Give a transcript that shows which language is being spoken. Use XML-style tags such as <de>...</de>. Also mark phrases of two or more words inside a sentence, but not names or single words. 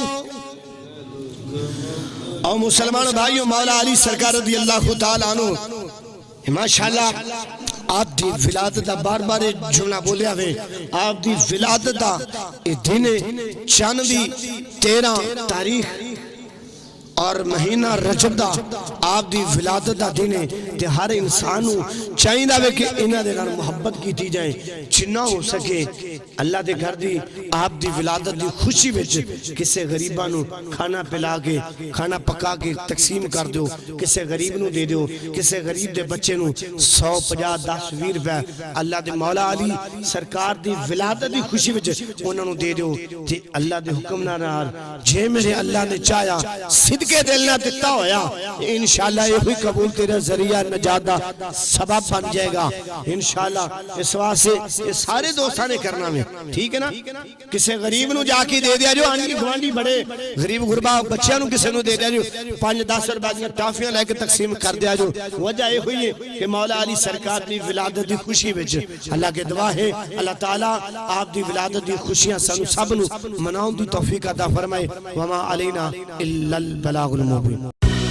<pa>اور مسلمان بھائیوں مولا علی سرکار</pa> <ar>رضی اللہ تعالیٰ عنہ</ar> <pa>ماشاءاللہ آپ دی ولادت دا بار بار جملہ بولے آوے آپ دی ولادت دا دن چاند دی 13 تاریخ اور مہینہ رجب دا آپ دی ولادت دا دن تے ہر انسانوں چاہیے دا کہ انہاں دے نال محبت کیتی جائے جنہ ہو سکے اللہ دے گھر دی آپ دی ولادت دی خوشی وچ کسے غریباں نو کھانا پلا کے کھانا پکا کے تقسیم کر دیو کسے غریب نو دے دیو کسے غریب دے بچے نو 100 50 10 20 روپے اللہ دے مولا علی سرکار دی ولادت دی خوشی وچ انہاں نو دے دیو تے اللہ دے حکم نال جے میرے اللہ نے چاہیا صدقے دل نہ دتا ہویا انشاءاللہ یہ بھی قبول تیرا ذریعہ نجات دا سبب بن جائے گا انشاءاللہ اس واسطے یہ سارے دوستاں نے کرنا میں ٹھیک ہے نا کسے غریب نو جا کے دے دیا جو آنگی گوانڈی بڑے غریب غربا بچیاں نو کسے نو دے دیا جو 5-10 روپے ٹافیاں لے کے تقسیم کر دیا جو وجہ یہ ہوئی ہے کہ مولا علی سرکار دی ولادت دی خوشی وچ اللہ کے دعا ہے اللہ تعالیٰ آپ دی ولادت دی خوشیاں سانو سب نو مناؤں دی توفیق عطا فرمائے</pa> <ar>وما علینا الا البلاغ المبین</ar>